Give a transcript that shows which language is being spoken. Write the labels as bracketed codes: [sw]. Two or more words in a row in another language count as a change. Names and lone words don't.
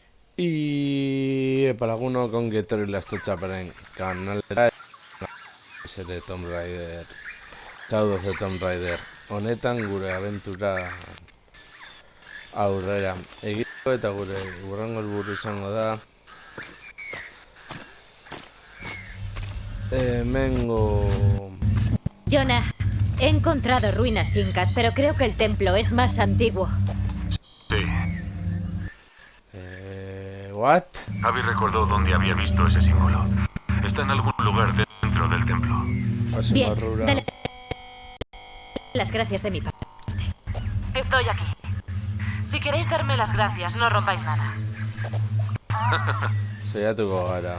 [eu] I per alguno kongi etorri lastotxaparen kanalera ere Tomb Raider Shadow of the Tomb Raider honetan gure abentura aurrera egiteko eta gure hurrengo helburu izango da hemengo [es] Jonah, he encontrado ruinas incas, pero creo que el templo es más antiguo. Sí. [en] What? [es] Abby recordó dónde había visto ese símbolo. Está en algún lugar dentro del templo. Bien, dale las gracias de mi parte. Estoy aquí. Si queréis darme las gracias, no rompáis nada. [eu] Saiatuko gara.